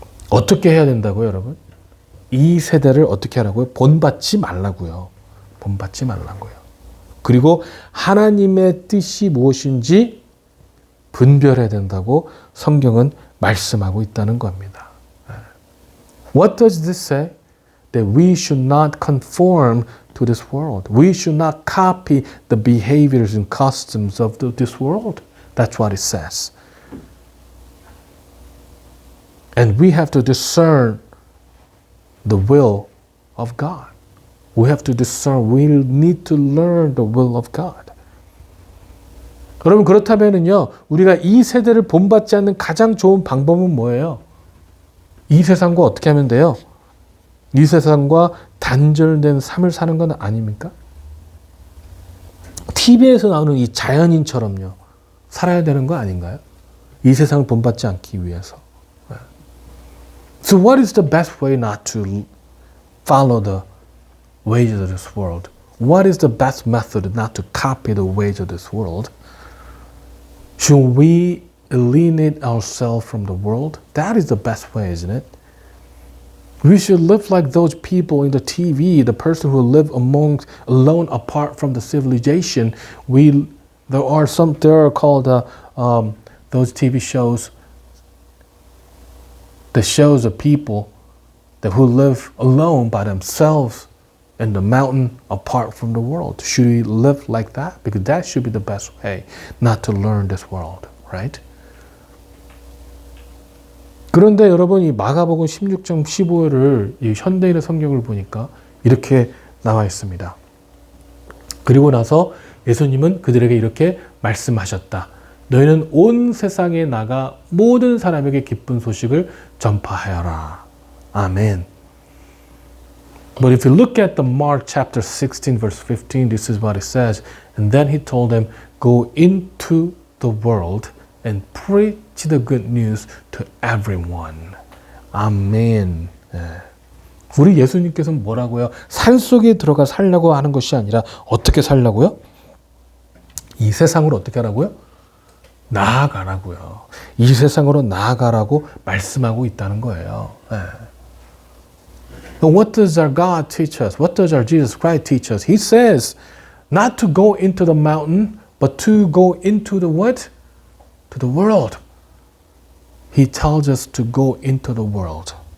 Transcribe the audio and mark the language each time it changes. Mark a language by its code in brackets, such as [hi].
[ko] 어떻게 해야 된다고요, 여러분? 이 세대를 어떻게 하라고요? 본받지 말라고요. 본받지 말라고요. 그리고 하나님의 뜻이 무엇인지 분별해야 된다고 성경은 말씀하고 있다는 겁니다. [en] What does this say? That we should not conform to this world. We should not copy the behaviors and customs of this world. That's what it says. And we have to discern the will of God. We have to discern, we need to learn the will of God. [ko] 여러분, 그렇다면요, 우리가 이 세대를 본받지 않는 가장 좋은 방법은 뭐예요? 이 세상과 어떻게 하면 돼요? 이 세상과 단절된 삶을 사는 건 아닙니까? TV에서 나오는 이 자연인처럼요, 살아야 되는 거 아닌가요? 이 세상을 본받지 않기 위해서. [en] So what is the best way not to follow the ways of this world? What is the best method not to copy the ways of this world? Should we alienate ourselves from the world? That is the best way, isn't it? We should live like those people in the TV, the person who live alone apart from the civilization. There are called those TV shows. The shows of people who live alone by themselves in the mountain apart from the world. Should we live like that? Because that should be the best way not to learn this world, right? [ko] 그런데 여러분, 이 마가복음 16장 15절을 이 현대인의 성경을 보니까 이렇게 나와 있습니다. 그리고 나서 예수님은 그들에게 이렇게 말씀하셨다. 너희는 온 세상에 나가 모든 사람에게 기쁜 소식을 전파하여라. 아멘. [en] But if you look at the Mark chapter 16 verse 15, this is what it says. And then he told them, go into the world and preach the good news to everyone. [ko] 아멘. 우리 예수님께서는 뭐라고요? 산속에 들어가 살려고 하는 것이 아니라 어떻게 살려고요? 이 세상으로 어떻게 하라고요? 나아가라고요. 이 세상으로 나아가라고 말씀하고 있다는 거예요. [en] What does our God teach us? What does our Jesus Christ teach us? He says not to go into the mountain, but to go into the what? To the world. He tells us to go into the world.